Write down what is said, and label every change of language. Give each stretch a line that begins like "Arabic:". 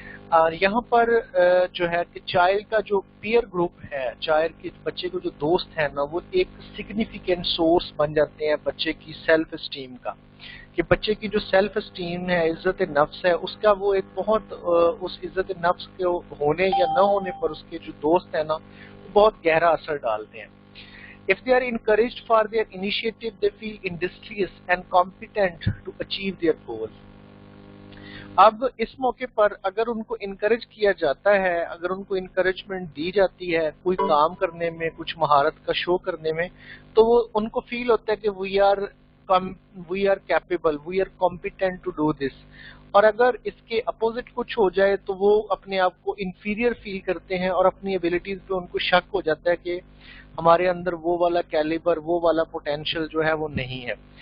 Urdu: اور یہاں پر جو ہے کہ چائلڈ کا جو پیئر گروپ ہے, چائلڈ کے بچے کو جو دوست ہے نا, وہ ایک سگنیفیکینٹ سورس بن جاتے ہیں بچے کی سیلف اسٹیم کا. کہ بچے کی جو سیلف اسٹیم ہے, عزت نفس ہے, اس کا وہ ایک بہت اس عزت نفس کے ہونے یا نہ ہونے پر اس کے جو دوست ہیں نا, وہ بہت گہرا اثر ڈالتے ہیں.
English: If they are encouraged for their initiative, they feel industrious and competent to achieve their goals.
Urdu: اب اس موقع پر اگر ان کو انکریج کیا جاتا ہے, اگر ان کو انکریجمنٹ دی جاتی ہے کوئی کام کرنے میں, کچھ مہارت کا شو کرنے میں, تو وہ ان کو فیل ہوتا ہے کہ
English: We are capable, we are competent to do this.
Urdu: اور اگر اس کے اپوزٹ کچھ ہو جائے تو وہ اپنے آپ کو انفیریئر فیل کرتے ہیں, اور اپنی ایبلٹیز پہ ان کو شک ہو جاتا ہے کہ ہمارے اندر وہ والا کیلیبر, وہ والا پوٹینشیل جو ہے وہ نہیں ہے.